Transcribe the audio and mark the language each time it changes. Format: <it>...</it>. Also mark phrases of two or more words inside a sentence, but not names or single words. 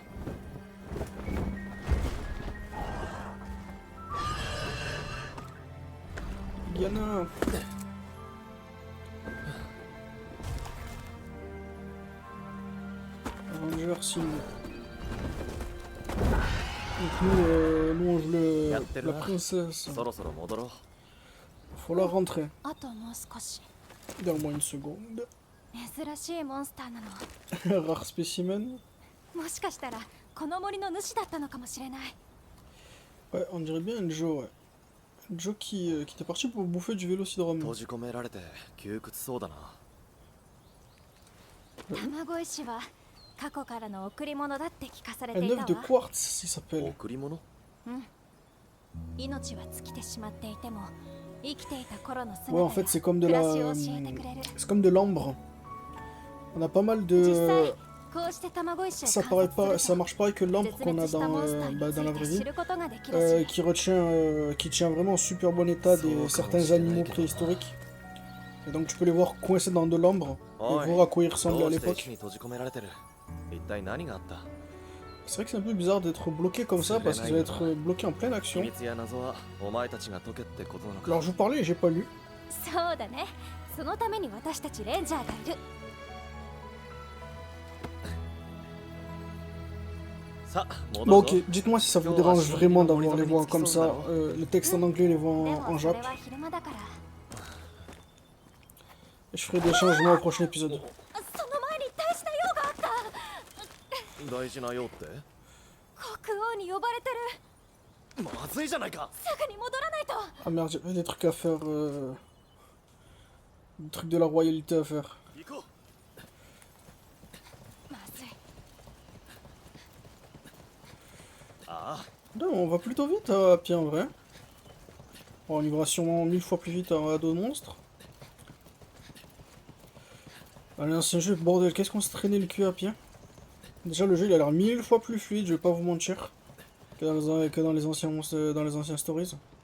<fr>Yana. Ranger Sim. Donc nous on joue la princesse.</fr> <ja>そろそろ戻ろう。</ja> <fr>Faut la rentrer.</fr> <ja>あともう少し。</ja> <fr>Donne-moi une seconde.</fr> <ja>珍しいモンスターなの。</ja> <fr>Rare spécimen.</fr> <ja>もしかしたらこの森の主だったのかもしれない。</ja> <fr>Ouais, on dirait bien un Joe, ouais. Joe qui était parti pour bouffer du vélocydrome.</fr> <ja>閉じ込められて窮屈そうだな。卵石は過去からの贈り物だって聞かされ</ja> <fr>Un</fr> <ja>てい</ja> <fr>œuf</fr> <ja>た</ja> <fr>de</fr> <ja>わ。</ja> <fr>quartz, il s'appelle.</fr> <ja>贈り物？命は尽きてしまっていても生きていた頃の姿</ja> <fr>Ouais, en</fr> <ja>が</ja> <fr>fait, c'est comme de</fr> <ja>暮</ja> <fr>la.</fr> <ja>らしを教えてくれる。</ja> <fr>C'est comme de l'ambre. On a pas mal</fr> <ja>実際</ja> <fr>de.</fr> <ja>こうして卵石を</ja> <fr>Ça</fr> <ja>観</ja> <fr>paraît</fr> <ja>察</ja> <fr>pas,</fr> <ja>す</ja> <fr>ça</fr> <ja>ると</ja> <fr>marche pareil que l'ambre</fr> <ja>絶</ja> <fr>qu'on</fr> <ja>滅</ja> <fr>a</fr> <ja>したモンスターに</ja> <fr>dans</fr> <ja>つ</ja> <fr>la</fr> <ja>い</ja> <fr>vraie</fr> <ja>て</ja> <fr>vie, 知ることができるし、 qui tient vraiment en super bon état certains animaux préhistoriques. Et donc tu peux les voir coincés dans de l'ambre et voir à quoi ils</fr> <ja>ど</ja> <fr>ressemblaient à</fr> <ja>うして石</ja> <fr>l'époque.</fr> <ja>に閉じ込められてる？一体何があった？</ja> <fr>C'est vrai que c'est un peu bizarre d'être bloqué comme ça parce qu'ils doivent être bloqués en pleine</fr> <ja>秘</ja> <fr>action.</fr> <ja>密や謎はお前たちが解けってことなのか。</ja> <fr>Alors je vous parlais et j'ai pas lu.</fr> <ja>そうだね。そのために私たちレンジャーがいる。さあ、</ja> <fr>Bon</fr> <ja>戻るぞ。</ja> <fr>ok, dites-moi si ça vous dérange vraiment d'avoir les voix comme ça, le texte en anglais, les voix</fr> <ja>で</ja> <fr>en</fr> <ja>もそれ</ja> <fr>jap.</fr> <ja>は昼間だから。</ja> <fr>Et je ferai des changements au prochain épisode.</fr> <ja>その前に大した用があった。大事なようって？国王に呼ばれてる。まずいじゃないか。すぐに戻らないと。</ja> <fr>Ah merde, j'avais des trucs à faire. Des trucs de la royauté à faire.</fr> <ja>行こう。まずい。ああ、</ja> <fr>Non, on va plutôt vite à pied en vrai. Bon, on ira sûrement 1000 fois plus vite à dos de monstres. Allez, l'ancien jeu, bordel, qu'est-ce qu'on se traînait le cul à pied? Déjà, le jeu il a l'air 1000 fois plus fluide, je vais pas vous mentir, que dans les anciens monstres, dans les anciens stories.</fr>